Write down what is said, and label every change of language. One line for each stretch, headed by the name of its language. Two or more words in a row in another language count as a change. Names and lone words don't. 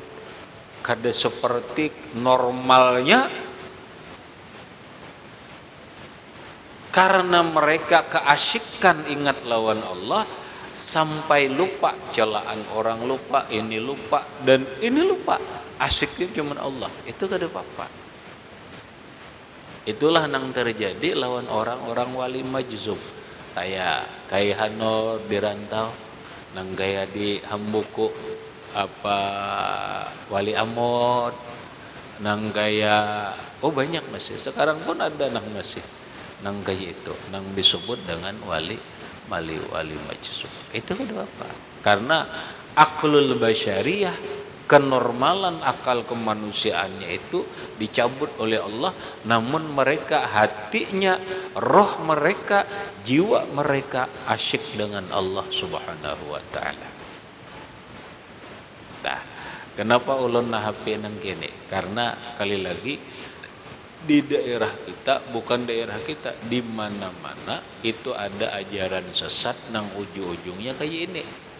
Banjar: Kada seperti normalnya, karena mereka keasyikan ingat lawan Allah sampai lupa celaan orang, lupa ini, lupa dan ini, lupa asyiknya cuma Allah. Itu kada apa-apa. Itulah yang terjadi lawan orang-orang wali majzub. Kayak Hanor di rantau, nang gaya di Hambuku Wali Amod, nang gaya banyak masih. Sekarang pun ada nang masih nang gaya itu, nang disebut dengan wali majzub. Itu kada apa? Karena
Arabic: العقل البشرية,
Banjar: kenormalan akal kemanusiaannya itu dicabut oleh Allah, namun mereka hatinya, roh mereka, jiwa mereka asyik dengan Allah
Arabic: سبحانه وتعالى.
Banjar: Nah, kenapa ulun nahapi nang kene? Karena kali lagi di daerah kita, bukan daerah kita, di mana-mana itu ada ajaran sesat nang ujung-ujungnya kayak ini.